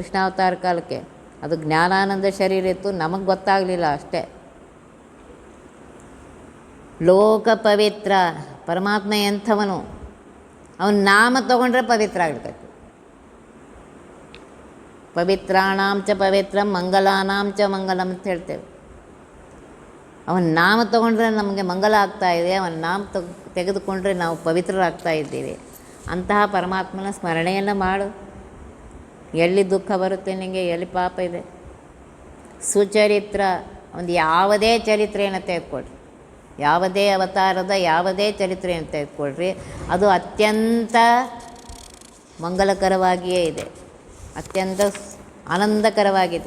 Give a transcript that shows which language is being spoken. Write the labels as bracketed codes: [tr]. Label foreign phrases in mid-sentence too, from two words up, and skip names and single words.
[kn] ಕೃಷ್ಣಾವತಾರ ಕಾಲಕ್ಕೆ ಅದು ಜ್ಞಾನಾನಂದ ಶರೀರ ಇತ್ತು, ನಮಗೆ ಗೊತ್ತಾಗಲಿಲ್ಲ ಅಷ್ಟೇ. ಲೋಕ ಪವಿತ್ರ ಪರಮಾತ್ಮ ಎಂಥವನು, ಅವನ ನಾಮ ತಗೊಂಡ್ರೆ ಪವಿತ್ರ ಆಗ್ತೈತಿ. [sa] ಪವಿತ್ರಾಣಾಂ ಚ ಪವಿತ್ರಂ ಮಂಗಲಾನಾಂ ಚ ಮಂಗಲಂ [kn] ಅಂತ ಹೇಳ್ತೇವೆ. ಅವನ ನಾಮ ತಗೊಂಡ್ರೆ ನಮಗೆ ಮಂಗಲ ಆಗ್ತಾ ಇದೆ, ಅವನ ನಾಮ ತೆಗೆದುಕೊಂಡ್ರೆ ನಾವು ಪವಿತ್ರರಾಗ್ತಾ ಇದ್ದೀವಿ. ಅಂತಹ ಪರಮಾತ್ಮನ ಸ್ಮರಣೆಯನ್ನು ಮಾಡು. ಎಲ್ಲಿ ದುಃಖ ಬರುತ್ತೆ ನಿನಗೆ, ಎಲ್ಲಿ ಪಾಪ ಇದೆ. ಸುಚರಿತ್ರ, ಒಂದು ಯಾವುದೇ ಚರಿತ್ರೆಯನ್ನು ತೆಗೆದುಕೊಳ್ರಿ, ಯಾವುದೇ ಅವತಾರದ ಯಾವುದೇ ಚರಿತ್ರೆಯನ್ನು ತೆಗೆದುಕೊಳ್ರಿ, ಅದು ಅತ್ಯಂತ ಮಂಗಲಕರವಾಗಿಯೇ ಇದೆ, ಅತ್ಯಂತ ಆನಂದಕರವಾಗಿದೆ.